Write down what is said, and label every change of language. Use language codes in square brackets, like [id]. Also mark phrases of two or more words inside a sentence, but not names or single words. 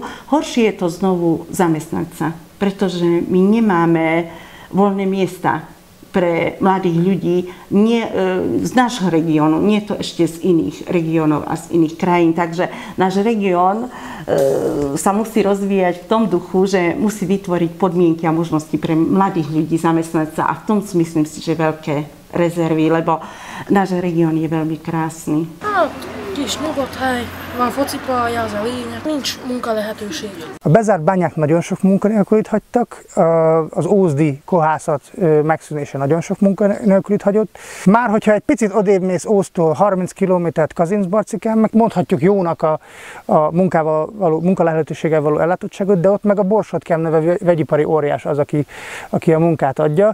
[sk] Horšie je to znovu zamestnať sa, pretože my nemáme voľné miesta pre mladých ľudí z nášho regiónu, nie to ešte z iných regiónov a z iných krajín. Takže náš región sa musí rozvíjať v tom duchu, že musí vytvoriť podmienky a možnosti pre mladých ľudí zamestnať sa a v tom myslím si, že veľké rezervy, lebo náš región je veľmi krásny. [hu] Kis nyugodt hely, van focipálya, az a lényeg, nincs munkalehetőség. A bezárt bányák nagyon sok munkanélkülit hagytak, az ózdi kohászat megszűnése nagyon sok munkanélkülit hagyott. Már hogyha egy picit odébb mész Ózdtól 30 kilométert Kazincbarcikán, meg mondhatjuk jónak a munkalehetőséggel való ellátottságot, de ott meg a Borsod-Kem neve vegyipari óriás az, aki a munkát adja.